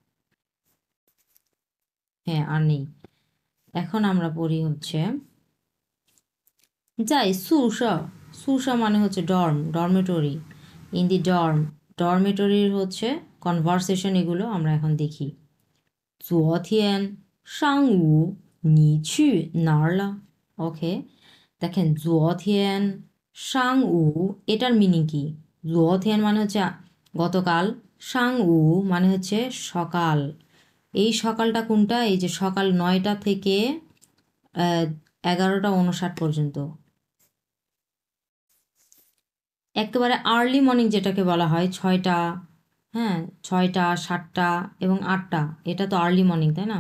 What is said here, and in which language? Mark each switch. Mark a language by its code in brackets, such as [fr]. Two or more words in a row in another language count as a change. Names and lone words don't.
[bn] হ্যাঁ, আর নেই। এখন আমরা পড়ি হচ্ছে যাই সুসা, সুসা মানে হচ্ছে ডর্ম, ডরমেটরি। [en] in the dorm, [bn] ডরমেটরির হচ্ছে কনভারসেশন, এগুলো আমরা এখন দেখি। [zh] 昨天上午你去哪儿了? [bn] ওকে, দেখেন [zh] 昨天上午 [bn] এটার মিনিং কি? 昨天 মানে হচ্ছে গতকাল, 上午 মানে হচ্ছে সকাল। এই সকালটা কোনটা? এই যে সকাল 9টা থেকে 11টা 59 পর্যন্ত, একেবারে [en] early morning [bn] যেটাকে বলা হয় 6টা, হ্যাঁ, 6টা 7টা এবং 8টা, এটা তো [en] early morning, [bn] তাই না?